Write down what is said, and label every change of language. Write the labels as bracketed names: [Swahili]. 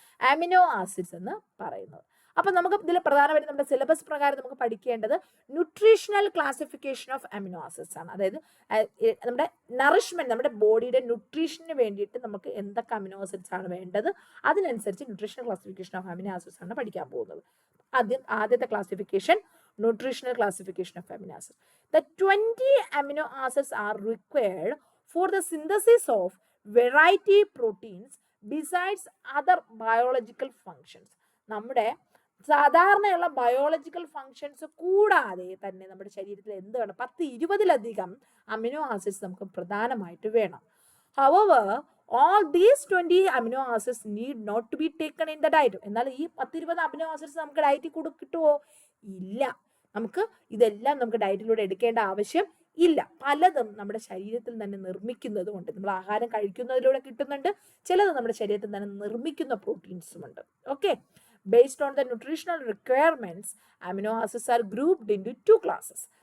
[Malayalam] Amino acids എന്ന് പറയുന്നത്. അപ്പൊ നമുക്ക് ഇതിൽ പ്രധാനമായിട്ട് നമ്മുടെ സിലബസ് പ്രകാരം നമുക്ക് പഠിക്കേണ്ടത് [English] nutritional classification of amino acids [Malayalam] ആണ്. അതായത് നമ്മുടെ നറിഷ്മെന്റ്, നമ്മുടെ ബോഡിയുടെ ന്യൂട്രീഷന് വേണ്ടിയിട്ട് നമുക്ക് എന്തൊക്കെ അമിനോ ആസിഡ്സ് ആണ് വേണ്ടത്, അതിനനുസരിച്ച് nutritional classification of amino acids ആണ് പഠിക്കാൻ പോകുന്നത്. [English] ആദ്യത്തെ classification, nutritional classification of amino acids. The 20 amino acids are required for the synthesis of variety proteins besides other biological functions. [Malayalam] നമ്മുടെ സാധാരണയുള്ള ബയോളജിക്കൽ ഫങ്ഷൻസ് കൂടാതെ തന്നെ നമ്മുടെ ശരീരത്തിൽ എന്ത് വേണം? 10-20 അമിനോ ആസിഡ്സ് നമുക്ക് പ്രധാനമായിട്ട് വേണം. [English] However, all these 20 amino acids need not to be taken in the diet. [Malayalam] എന്നാൽ ഈ 10-20 അമിനോ ആസിഡ്സ് നമുക്ക് ഡയറ്റിൽ കിട്ടുമോ? ഇല്ല. നമുക്ക് ഇതെല്ലാം നമുക്ക് ഡയറ്റിലൂടെ എടുക്കേണ്ട ആവശ്യം ഇല്ല. പലതും നമ്മുടെ ശരീരത്തിൽ തന്നെ നിർമ്മിക്കുന്നതും ഉണ്ട്. നമ്മൾ ആഹാരം കഴിക്കുന്നതിലൂടെ കിട്ടുന്നുണ്ട്, ചിലത് നമ്മുടെ ശരീരത്തിൽ തന്നെ നിർമ്മിക്കുന്ന പ്രോട്ടീൻസും ഉണ്ട്. [English] Okay, based on the nutritional requirements amino acids are grouped into 2 classes.